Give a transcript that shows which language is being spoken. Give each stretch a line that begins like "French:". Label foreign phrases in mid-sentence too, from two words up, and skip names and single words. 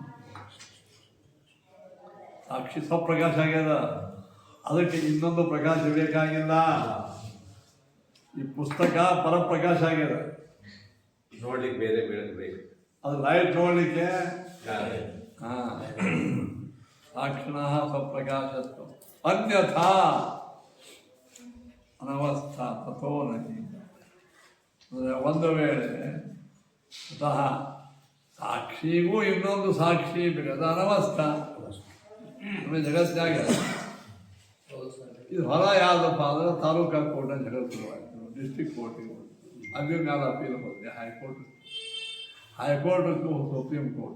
Kannada: ಸಾಕ್ಷಿ ಸ್ವಪ್ರಕಾಶ ಆಗ್ಯದ, ಅದಕ್ಕೆ ಇನ್ನೊಂದು ಪ್ರಕಾಶ ಬೇಕಾಗಿಲ್ಲ. ಈ ಪುಸ್ತಕ ಪರಪ್ರಕಾಶ ಆಗ್ಯದ, ನೋಡ್ಲಿಕ್ಕೆ ಬೇರೆ ಬೆಳಕು ಬೇಕು. ಅದು ಲೈಟ್ ನೋಡ್ಲಿಕ್ಕೆ
Sanskrit: ಸಾಕ್ಷಿಣಃ ಸ್ವಪ್ರಕಾಶತ್ವ ಅನ್ಯಥಾ ಅನವಸ್ಥಾ ತಥೋ ನಹಿ.
Kannada: ಅಂದರೆ ಒಂದು ವೇಳೆ ಸ್ವತಃ ಸಾಕ್ಷಿಗೂ ಇನ್ನೊಂದು ಸಾಕ್ಷಿ ಬೇಕಾದ ಅನವಸ್ಥಾ. ಜಗತ್ತಿನಾಗ ಇದು ಹೊರ ಯಾವುದಪ್ಪ ಅಂದ್ರೆ ತಾಲೂಕಾ ಕೋರ್ಟ್ ಜಗತ್ತು ಡಿಸ್ಟ್ರಿಕ್ಟ್ ಕೋರ್ಟಿಗೆ ಅದ್ರ ಮೇಲೆ ಅಪೀಲ್ ಹೋಗಿದೆ ಹೈಕೋರ್ಟ್ಗೂ ಸುಪ್ರೀಂ ಕೋರ್ಟ್.